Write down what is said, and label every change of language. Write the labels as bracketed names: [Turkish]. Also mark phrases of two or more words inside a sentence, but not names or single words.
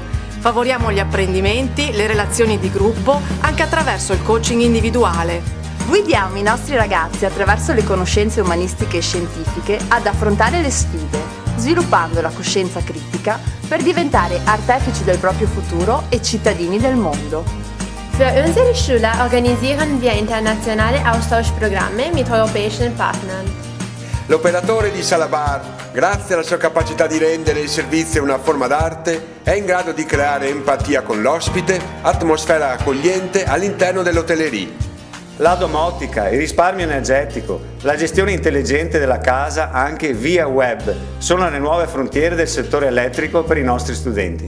[Italian] Favoriamo gli apprendimenti, le relazioni di gruppo, anche attraverso il coaching individuale. Guidiamo i nostri ragazzi attraverso le conoscenze umanistiche e scientifiche ad affrontare le sfide, sviluppando la coscienza critica per diventare artefici del proprio futuro e cittadini del mondo. [German] Für unsere Schüler organisieren wir internationale Austauschprogramme mit europäischen Partnern. [Italian] L'operatore di Salabar, grazie alla sua capacità di rendere il servizio una forma d'arte, è in grado di creare empatia con l'ospite, atmosfera accogliente all'interno dell'hotellerie. La domotica, il risparmio energetico, la gestione intelligente della casa anche via web sono le nuove frontiere del settore elettrico per i nostri studenti.